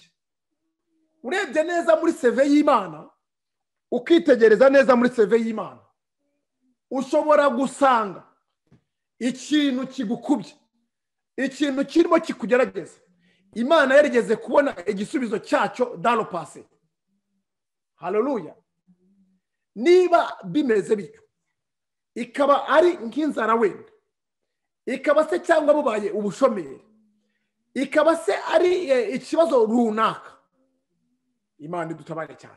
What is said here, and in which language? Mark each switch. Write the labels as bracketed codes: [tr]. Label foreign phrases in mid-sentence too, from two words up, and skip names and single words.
[rw] Urebye neza muri CV y'Imana, ukitegereza neza muri CV y'Imana, ushobora gusanga ikintu kigukubye, ikintu kirimo kikugerageza, Imana yarigeze kubona igisubizo cyacyo [fr] dans le passé. [rw] Haleluya. Niba bimeze bityo, ikaba ari nk'inzara wenda, ikaba se cyangwa bubaye ubushomeri, ikaba se ari ikibazo runaka, Imana idutabare cyane.